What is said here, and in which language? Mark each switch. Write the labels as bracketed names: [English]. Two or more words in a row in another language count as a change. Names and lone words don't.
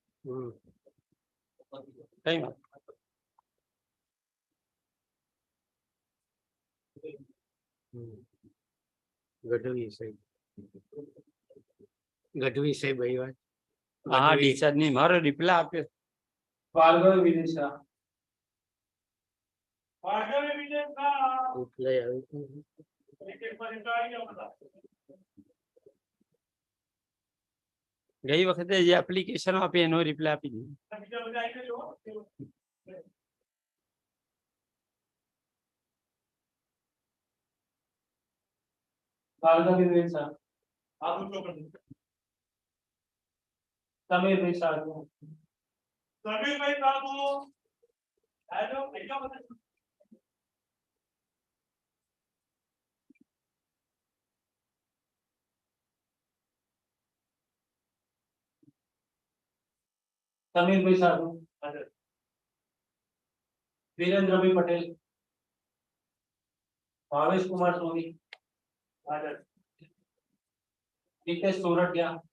[Gujarati] કઈ વાત? ગઢવી સાહેબ આવ્યા. હા ડિસ્ચાર્જ નહીં, મારો રિપ્લાય આપ્યો. भार्गव विदिशा એટલે આવ્યું. ગઈ વખતે જે એપ્લિકેશન આપી એનો રિપ્લાય આપી દીધો. [Hindi] भार्गव विदिशा आप समीर भाई साधु समीर भाई साधु हेलो भैया समीर भाई साधु वीरेंद्र भाई पटेल भावेश कुमार सोनी नितेश सोरठिया